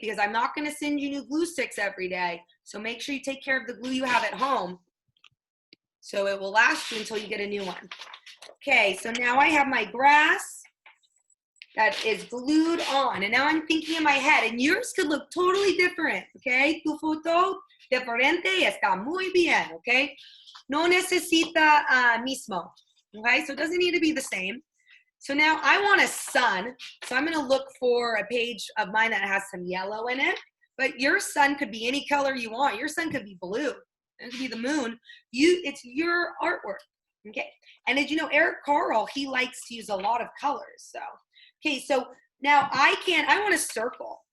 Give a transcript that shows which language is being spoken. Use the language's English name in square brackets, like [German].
[English] Because I'm not going to send you new glue sticks every day. So make sure you take care of the glue you have at home so it will last you until you get a new one. Okay, so now I have my grass that is glued on. And now I'm thinking in my head, and yours could look totally different, okay? [Spanish] Tu foto diferente está muy bien, okay? No necesita mismo, okay? [English] So it doesn't need to be the same. So now I want a sun. So I'm gonna look for a page of mine that has some yellow in it, but your sun could be any color you want. Your sun could be blue. It could be the moon. It's your artwork, okay? And as you know, Eric Carle, he likes to use a lot of colors, so. Okay, so now I want a circle.